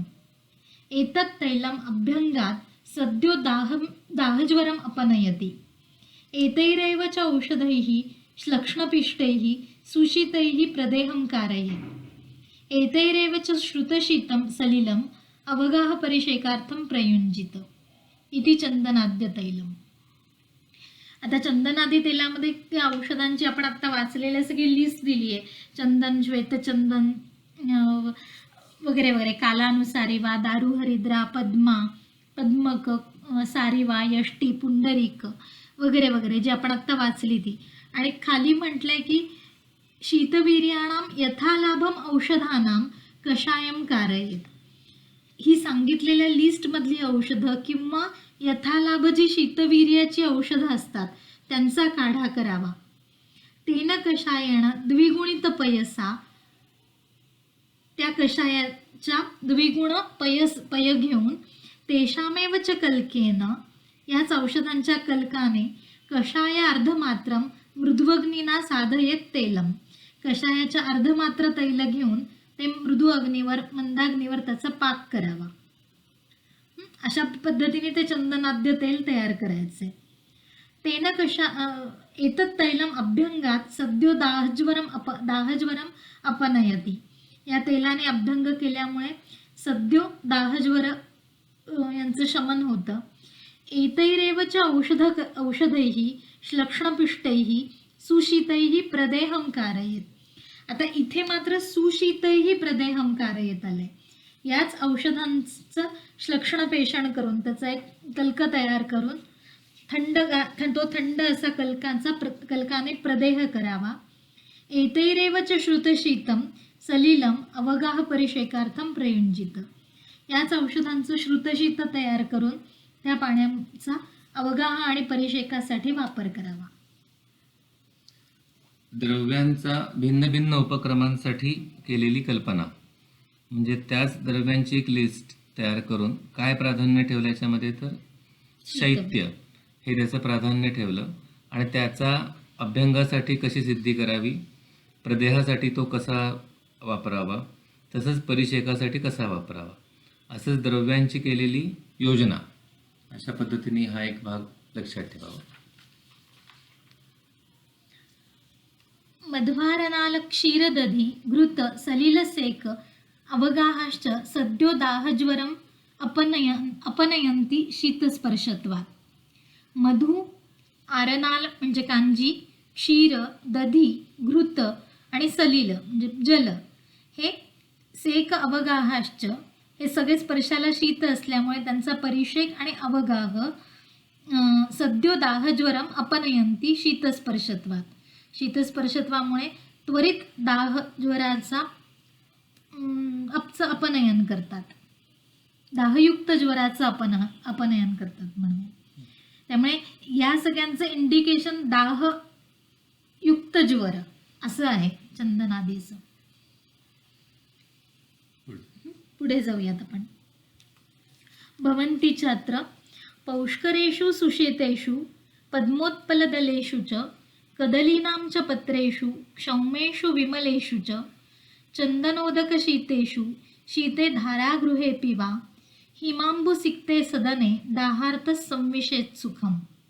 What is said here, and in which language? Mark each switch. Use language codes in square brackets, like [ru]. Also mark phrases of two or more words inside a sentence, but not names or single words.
[sa] एतत् तैलम् अभ्यङ्गात् सद्यो दाहज्वरम् अपनयति. एतैरेव च औषधैः श्लक्ष्णपिष्टैः सुशीतैः प्रदेहं कारयेत्. एतैरेव च श्रुतशीतं सलिलम् अवगाह परिषेकार्थं प्रयुञ्जित इति चंदनाद्य तैलम. [mr] आता चंदनादी तेलामध्ये त्या औषधांची आपण आता वाचलेली सगळी लिस्ट दिली आहे. चंदन, श्वेतचंदन वगैरे वगैरे, कालानुसारिवा, दारू हरिद्रा, पद्मक, सारिवा, यष्टी, पुंडरीक वगैरे वगैरे जे आपण आता वाचली ती. आणि खाली म्हटलंय की [sa] शीतवीर्याणां यथालाभम औषधानां कषायम कारयेत. [mr] ही सांगितलेल्या लिस्टमधली औषधं किंवा यथालाभ जी शीतवीर्याची औषधं असतात त्यांचा काढा करावा. [sa] तेन कषायेण द्विगुणित पयसा, [mr] त्या कषायाच्या द्विगुण पय घेऊन [sa] तेषामेव च कल्केन, [mr] याच औषधांच्या कल्काने [sa] कषाय अर्धमात्रम मृद्वग्निना साधयेत तेलम, [mr] कषायाच्या अर्धमात्र तैल घेऊन ते मृदू अग्नीवर मंदाग्नीवर त्याचा पाक करावा. अशा पद्धतीने ते चंदनाद्य तेल तयार करायचे. [sa] तेन एतत् तैलम अभ्यंगात सद्यो दाहज्वरम अपनयती. [mr] या तेलाने अभ्यंग केल्यामुळे सद्यो दाहज्वर यांचं शमन होतं. [sa] एतैरेव च औषधैः श्लक्ष्णपिष्टैः सुशीतैः प्रदेहं कारयेत. [mr] आता इथे मात्र [sa] सुशीतैः प्रदेहं कारयेत [mr] आले. याच औषधांचं श्लक्ष्णपेषण करून त्याचा एक कल्क तयार करून थंड असा कल्काने प्रदेह करावा. [sa] एतैरेव च श्रुतशीतं सलिलम अवगाह परिषेकार्थम प्रयुंजित. [mr] याच औषधांचं श्रुतशीत तयार करून त्या पाण्याचा अवगाह आणि परिषेकासाठी वापर करावा. द्रव्यांचा भिन्न भिन्न उपक्रमांसाठी केलेली कल्पना, म्हणजे त्याच द्रव्यांची एक लिस्ट तयार करून काय प्राधान्य ठेवलं याच्यामध्ये, तर शैत्य हे त्याचं प्राधान्य ठेवलं आणि त्याचा अभ्यंगासाठी कशी सिद्धी करावी, प्रदेहासाठी तो कसा वापरावा, तसंच परिषेकासाठी कसा वापरावा, असंच द्रव्यांची केलेली योजना. अशा पद्धतीने हा एक भाग लक्षात ठेवावा. [sa] मध्वारनाल क्षीरदधी घृत सलिलसेक अवगाहाश्च सद्यो दाहज्वरम अपनयंती शीतस्पर्शत्वात्. [mr] मधु, आरनाल म्हणजे कांजी, क्षीर, दधी, घृत आणि सलिल म्हणजे जल हे [sa] सेक अवगाहाश्च [mr] हे सगळे स्पर्शाला शीत असल्यामुळे त्यांचा परिषेक आणि अवगाह [sa] सद्यो दाहज्वरम अपनयंती शीतस्पर्शत्वात्. [mr] शीतस्पर्शत्वामुळे त्वरित दाह ज्वराचा अपनयन करतात, दाहयुक्त ज्वराचं अपनयन करतात म्हणून. त्यामुळे या सगळ्यांचं इंडिकेशन दाहयुक्त ज्वर असं आहे चंदनादीचं. पुढे जाऊयात आपण. [sa] भवन्ति छात्र पौष्करेषु सुशेतेषु पद्मोत्पलदलेषु च कदलीनां च पत्रेषु क्षौमेषु विमलेषु च चन्दनोदकशीतेषु शीते धारागृहेऽपि वा हिमाम्बुसिक्ते सदने दाहार्थ संविशेत सुखम.